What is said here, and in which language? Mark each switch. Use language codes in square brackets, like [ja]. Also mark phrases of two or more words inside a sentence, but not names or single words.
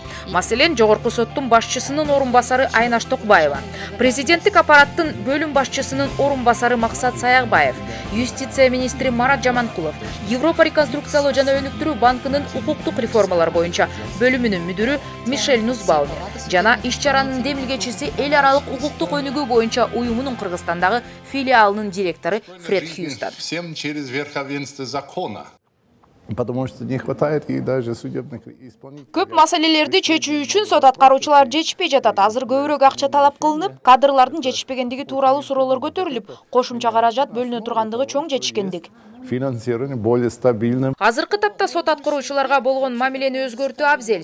[ky] Маселен, Жогорку соттун башчысынын орун басары Айнаш Токбаева, президенттик аппараттын бөлүм башчысынын орун басары Максат Саягбаев, юстиция министри Марат Жаманкулов, Европа реконструкциялоо жана өнүктүрүү банкынын укуктук реформалар боюнча бөлүмүнүн мүдүрү Мишель Нузбаумер жана иш-чаранын демилгечиси эл аралык укуктук өнүгүү боюнча уюмунун Кыргызстандагы филиалынын директору Фред Хьюстон. [ru] Всем через верховенство закона. Потому что не хватает и даже судебных исполнителей. [ky] Көп маселелерди чечүү үчүн сот аткаруучулар жетишпей жатат. Азыр көбүрөөк акча талап кылынып, кадрлардын жетишпегендиги тууралуу суроолор көтөрүлүп, кошумча каражат бөлүнө тургандыгы чоң жетишкендик. [ru] Финансирование более стабильным. [ky] Азыркы тапта сот аткаруучуларга болгон мамилени өзгөртүү абзел.